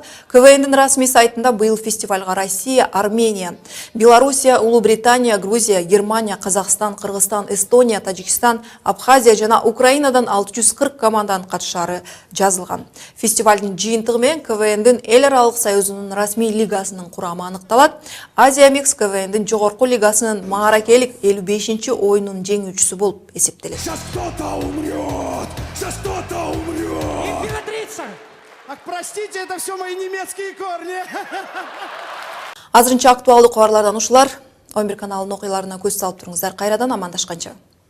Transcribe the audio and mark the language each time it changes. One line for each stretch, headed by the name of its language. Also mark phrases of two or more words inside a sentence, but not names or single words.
Kyrgyz: КВНдин расмий сайтында быйыл фестивалга Россия, Армения, Белоруссия, Улуу Британия, Грузия, Германия, Казакстан, Кыргызстан, Эстония, Тажикстан, Абхазия жана Украинадан 640 команданын катышаары жазылган. Фестивалдын жыйынтыгы менен КВНдин эл аралык союзунун расмий лигасынын курамы аныкталат. Азия Микс КВНдин жогорку лигасынын мааракелик 55-чи оюнунун жеңүүчүсү болуп эсептелет.
Russian: Сейчас кто-то умрет! Сейчас кто-то умрет! Императрица! Ах, простите, это все мои немецкие корни!
Kyrgyz: Азырынча актуалдуу кабарлардан ушулар. 11 каналынын окуяларына көз салып туруңуздар. Кайрадан амандашканча.